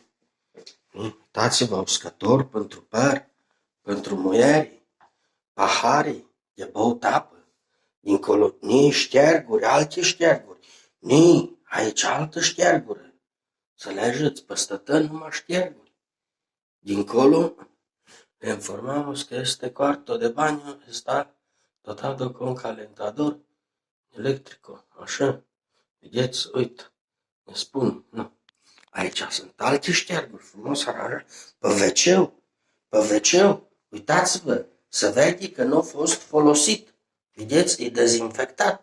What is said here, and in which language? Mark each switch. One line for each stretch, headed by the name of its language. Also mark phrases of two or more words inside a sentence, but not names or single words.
Romanian: Uitați-vă, uscători pentru păr, pentru muieri, paharii de băut apă, dincolo, ni șterguri, alte șterguri, ni aici altă ștergură. Înțelegeți? Peste tot numai șterguri.
Spanish: Dincolo, le informamos că este cuarto de baño, está dotado con calentador electrico. Așa.
Romanian: Vedeți? Uite. Ne spun. Nu. Aici sunt alte șterguri, frumos aranjat. Pe wc uitați-vă, se vede că nu a fost folosit. Vedeți? E dezinfectat.